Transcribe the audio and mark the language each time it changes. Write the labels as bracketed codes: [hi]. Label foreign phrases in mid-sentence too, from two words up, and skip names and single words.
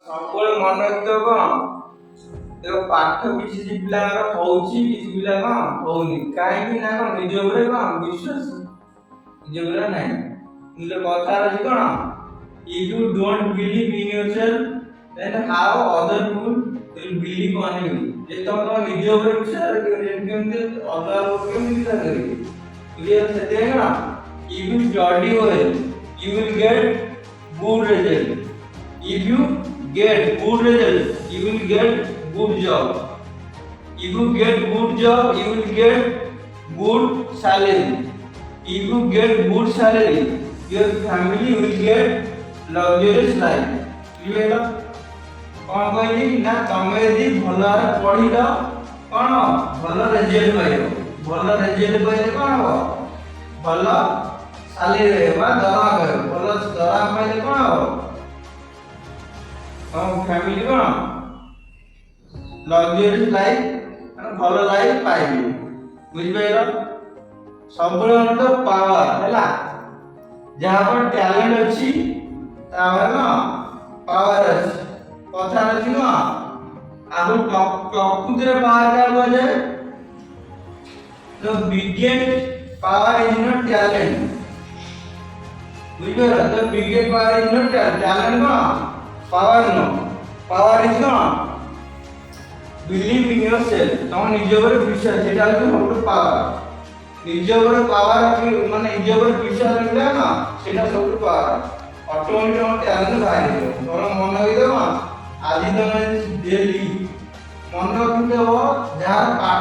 [or] ସବୁବେଳେ ମନେ ରଖିଥିବ କଣ ଦେଖ ପାଠ କିଛି ପିଲାଙ୍କର ହଉଛି କିଛି ପିଲା କଣ ହଉନି କାହିଁକି ନା କଣ ନିଜ ଉପରେ କଣ ବିଶ୍ୱାସ ନିଜ ଉପରେ ନାହିଁ ନିଜ କଥା ଅଛି କଣ [en] if you don't believe in yourself then how other people will believe on you [or] ଯେ ତମ ନିଜ ଉପରେ ବିଶ୍ୱାସ ରଖିବ କେମିତି ଅଲଗା ଲୋକ କେମିତି ବିଶ୍ୱାସ କରିବେ ବୁଝିଲ ସେଥିପାଇଁ କଣ [en] if you study well you will get good result. If you get good result, you will get good job. If you get good job, you will get good salary. If you get good salary, your family will get luxurious life. [or] ବୁଝିପାରିଲ କ'ଣ କହିଲି ନା ତମେ ଯଦି ଭଲ ପଢ଼ିଲ କ'ଣ ଭଲ ରେଜଲ୍ଟ ପାଇବ ଭଲ ରେଜଲ୍ଟ ପାଇଲେ କ'ଣ ହବ ଭଲ ସାଲେରୀ ରହିବ ବା ଦରମା ପାଇବ ଭଲ ଦରମା ପାଇଲେ କ'ଣ ହବ ତମ ଫ୍ୟାମିଲି କ'ଣ [en] luxurious life [or] ମାନେ ଭଲ ଲାଇଫ୍ ପାଇବେ ବୁଝିପାରିଲ ସବୁବେଳେ ଆମର ତ ପାୱାର ହେଲା ଯାହା पर ଟ୍ୟାଲେଣ୍ଟ ଅଛି ତାପରେ କ'ଣ ପାୱାର ଅଛି କଥା ଅଛି କ'ଣ ଆଉ ପ୍ରକୃତିରେ ପାୱାର କାହା କୁହାଯାଏ [en] the biggest power is not talent ବୁଝିପାରିଲ the biggest power is not talent [or] କ'ଣ ପାୱାର ନୁହଁ [en] power is କ'ଣ believe in yourself [or] ତମ ନିଜ ଉପରେ ବିଶ୍ୱାସ ସେଇଟା ହେଉଛି ସବୁଠୁ ପାୱାର ନିଜ ଉପରେ ପାୱାର ମାନେ ନିଜ ଉପରେ ବିଶ୍ୱାସ ରଖିଲେ ନା ସେଇଟା ସବୁଠୁ ପାୱାର ଅଟୋମେଟିକ୍ ତମ ଟ୍ୟାଲେଣ୍ଟ ବାହାରିଯିବ ତମର ମନ ହେଇଥିବ ଆଜି ତମେ ଡେଲି ମନ ରଖିଥିବ ଯାହାର ପାଠ